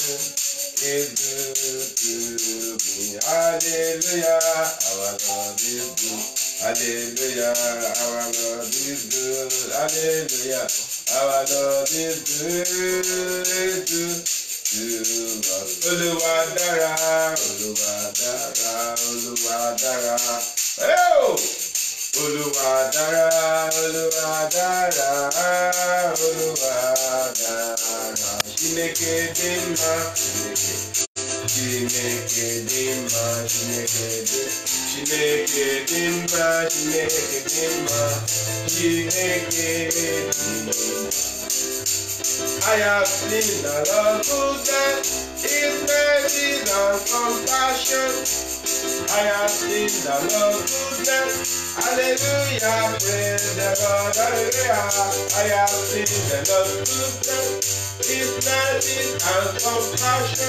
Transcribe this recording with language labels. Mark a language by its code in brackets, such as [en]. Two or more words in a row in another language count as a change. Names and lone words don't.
[en] Is good to me. Hallelujah, our Lord is good. Hallelujah, our Lord is good. Hallelujah, our Lord is good to us. [yo] Olúwa dára, Olúwa dára, Olúwa dára. Oh! Olúwa dára, Olúwa dára, Olúwa dára. [ig] Chineke dị mma, Chineke dị mma, Chineke dị mma, Chineke dị mma, Chineke dị mma. [en] I have seen the Lord's goodness, His mercy and compassion. I have seen the Lord's goodness. Hallelujah, praise the Lord, hallelujah. I have seen the Lord's goodness, His mercy and compassion.